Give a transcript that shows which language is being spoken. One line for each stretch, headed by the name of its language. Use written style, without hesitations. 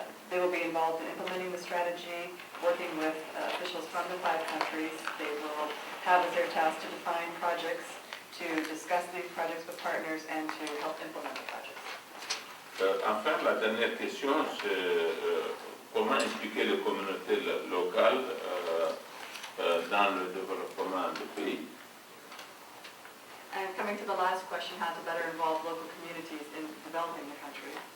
English: They will be involved in implementing the strategy, working with officials from the 5 countries. They will have as their task to define projects, to discuss these projects with partners, and to help implement the projects.
French: Enfin, la dernière question, c'est comment impliquer les communautés locales dans le développement du pays.
English: And coming to the last question, how to better involve local communities in developing the country.